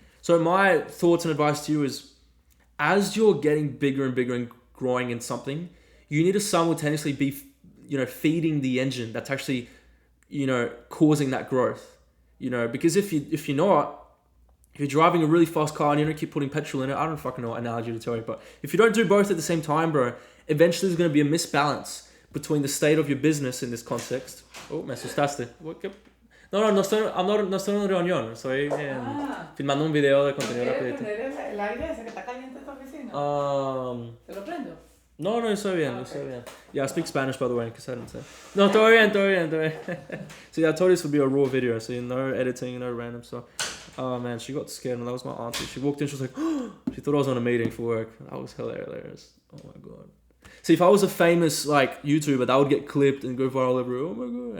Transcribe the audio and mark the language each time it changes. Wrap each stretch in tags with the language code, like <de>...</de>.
<en>So my thoughts and advice to you is, as you're getting bigger and bigger and growing in something, you need to simultaneously be, feeding the engine that's actually, causing that growth. Because if you're not, if you're driving a really fast car and you don't keep putting petrol in it, I don't fucking know what analogy to tell you, but if you don't do both at the same time, bro, eventually there's going to be a misbalance between the state of your business in this context.</en> <es>Oh, me asustaste. No estoy en reunión, estoy filmando un video de contenido rapidito. El aire ese que está caliente en tu oficina. ¿Te lo prendo? No, estoy bien, estoy bien.</es> <en>Yeah, I speak Spanish, by the way, because I didn't say.</en> <es>No, todo bien.</es> <en>So yeah, I told you this would be a raw video, so no editing, no random stuff. Oh man, she got scared, and that was my auntie. She walked in, she was like, oh, she thought I was on a meeting for work. That was hilarious. Oh my god. See, if I was a famous like YouTuber, that would get clipped and go viral everywhere. Oh my god.</en>